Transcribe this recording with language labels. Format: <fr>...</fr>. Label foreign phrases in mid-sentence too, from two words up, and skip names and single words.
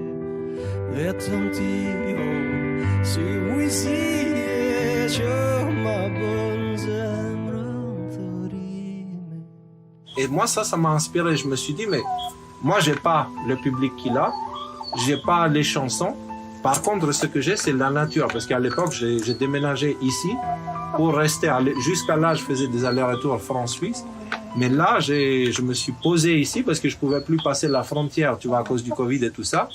<sq>Vetëm ti, si ujësie që ma bën zemrën thërime.</sq> <fr>Et moi, ça m'a inspiré. Je me suis dit, mais moi, j'ai pas le public qu'il a, j'ai pas les chansons. Par contre, ce que j'ai, c'est la nature. Parce qu'à l'époque, j'ai déménagé ici pour rester. Jusqu'à là, je faisais des allers-retours France-Suisse. Mais là, je me suis posé ici parce que je pouvais plus passer la frontière, tu vois, à cause du Covid et tout ça.</fr>